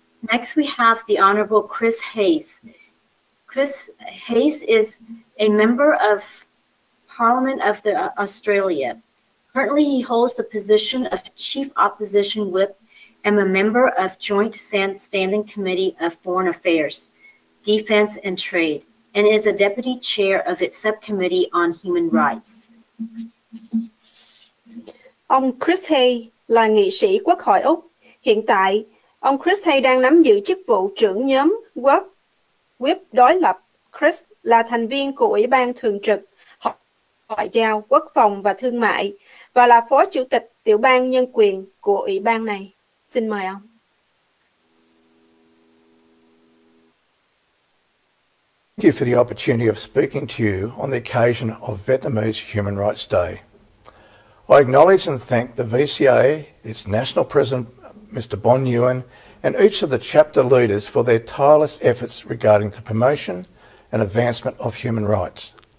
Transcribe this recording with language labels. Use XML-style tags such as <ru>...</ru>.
<en>Next, we have the Honorable Chris Hayes. Chris Hayes is a member of Parliament of Australia. Currently, he holds the position of Chief Opposition Whip and a member of Joint Standing Committee of Foreign Affairs, Defense and Trade, and is a deputy chair of its subcommittee on human rights.</en> <vi>Ông Chris Hay là nghị sĩ Quốc hội Úc. Hiện tại, ông Chris Hay đang nắm giữ chức vụ trưởng nhóm Whip đối lập. Chris là thành viên của Ủy ban Thường trực Ngoại giao, Quốc phòng và Thương mại và là Phó Chủ tịch Tiểu ban Nhân quyền của Ủy ban này. Xin mời ông.</vi> <en>Thank you for the opportunity of speaking to you on the occasion of Vietnamese Human Rights Day. I acknowledge and thank the VCA, its National President, Mr. Bon Nguyen, and each of the chapter leaders for their tireless efforts regarding the promotion and advancement of human rights.</en>